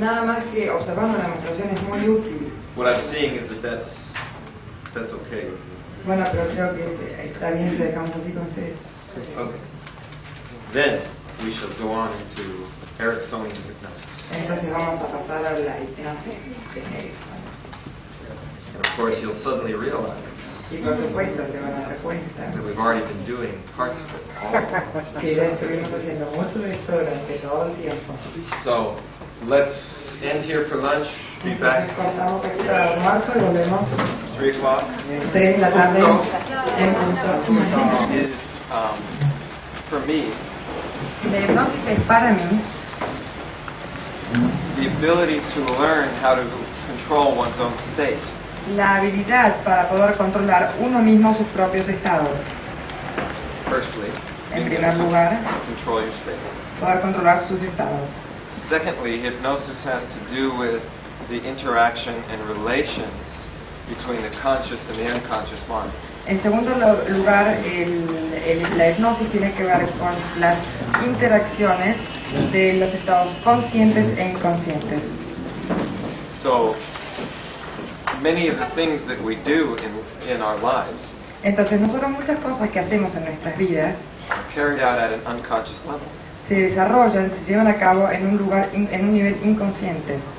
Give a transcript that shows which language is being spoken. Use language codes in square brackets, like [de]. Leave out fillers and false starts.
[es] nada más que observando una demostración es muy útil. [en] What I'm seeing is that that's okay with you. [es] Bueno, pero creo que está bien si dejamos así con ustedes. [en] Okay. Then we shall go on into Ericksonian hypnosis. [es] Entonces vamos a pasar a la hipnosis de Erickson. [en] And of course, you'll suddenly realize [es] Y por supuesto se van a dar cuenta [en] that we've already been doing parts of it all along. [es] que ya estuvimos haciendo mucho de esto durante todo el tiempo. [en] So let's end here for lunch. Be back. [es] Entonces cortamos aquí para el almuerzo y volvemos [en] 3 o'clock. [es] 3 de la tarde en punto. [en] Is, for me, [es] La hipnosis es para mí [en] the ability to learn how to control one's own state. [es] la habilidad para poder controlar uno mismo sus propios estados. [en] Firstly, [es] En [en] being [es] primer [en] able to [es] lugar, [en] control your state. [es] poder controlar sus estados. [en] Secondly, hypnosis has to do with the interaction and relations between the conscious and the unconscious mind. [es] En segundo lugar, la hipnosis tiene que ver con las interacciones de los estados conscientes e inconscientes. [en] So, many of the things that we do in our lives [es] Entonces, nosotros muchas cosas que hacemos en nuestras vidas [en] are carried out at an unconscious level. [es] se desarrollan, se llevan a cabo en un lugar, en un nivel inconsciente.